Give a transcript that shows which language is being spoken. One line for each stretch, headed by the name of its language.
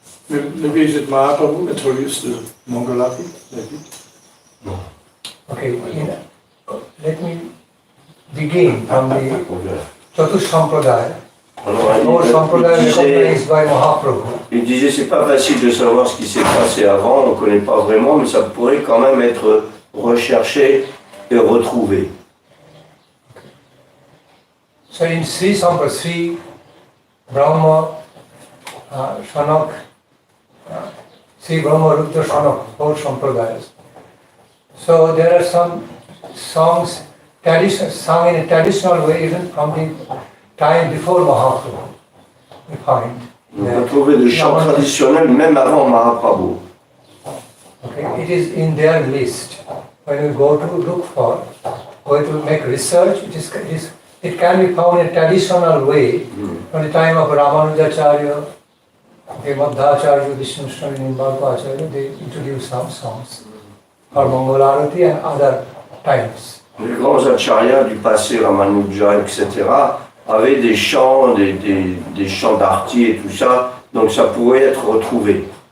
English: Maybe is it Mahaprabhu introduced the Mangalati? Okay, let me begin from the Chatush Sampradaya. Our Sampradaya recognized by Mahaprabhu.
French: Il disait c'est pas facile de savoir ce qui s'est passé avant, on ne connaît pas vraiment, mais ça pourrait quand même être recherché et retrouvé.
English: So in Sri Sampradaya, Sri Brahma, Shanak, Sri Brahma Rudra Shanak, 4 Sampradayas. So there are some songs sung in a traditional way even from the time before Mahaprabhu. We find.
French: On peut trouver des chants traditionnels même avant Mahaprabhu.
English: Okay, it is in their list. When we go to look for, go to make research, it can be found in a traditional way from the time of Ramanujacharya, Madhacharya, Vishnushrami, Nimbarpacharya, they introduced some songs for Mangalarati and other times.
French: Les grands acharyas du passé, Ramanuja, etc., avaient des chants, des chants d'arti et tout ça, donc ça pourrait être retrouvé.